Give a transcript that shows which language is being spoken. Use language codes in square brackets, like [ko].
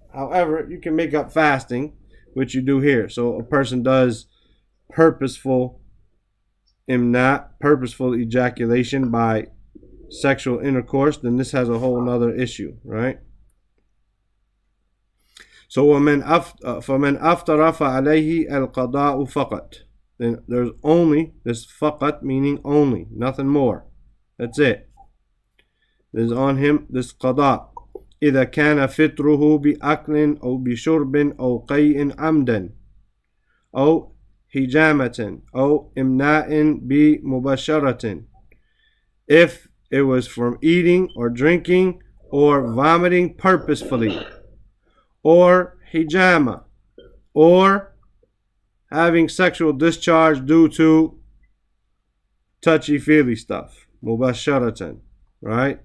[en] However, you can make up fasting, which you do here. So a person does purposeful ejaculation by sexual intercourse, then this has a whole nother issue, right? So [ar] فَمَنْ أَفْتَرَ فَعَلَيْهِ الْقَضَاءُ فَقَط. [en] Then there's only this faqat, meaning only, nothing more. That's it. There's on him this qada. [ar] إِذَا كَانَ فِطْرُهُ بِأَكْلٍ أَوْ بِشُرْبٍ أَوْ قَيْءٍ عَمْدًا أَوْ hijamatin أو إمناء بمباشرة. [en] If it was from eating or drinking or vomiting purposefully, or hijama, or having sexual discharge due to touchy-feely stuff. Mubasharatan. Right?